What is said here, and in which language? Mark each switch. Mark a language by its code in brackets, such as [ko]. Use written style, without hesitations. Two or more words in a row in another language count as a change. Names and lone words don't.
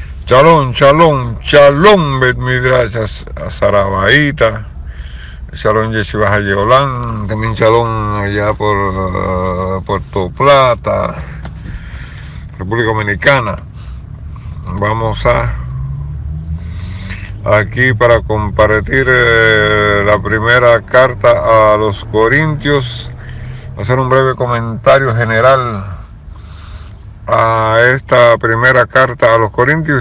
[he] שלום, שלום, שלום, בית מדרש Sarabaita, שלום ישיבה Hayeolán, [es] también shalom allá por Puerto Plata, República Dominicana. Vamos aquí para compartir la primera carta a los Corintios, hacer un breve comentario general a esta primera carta a los Corintios.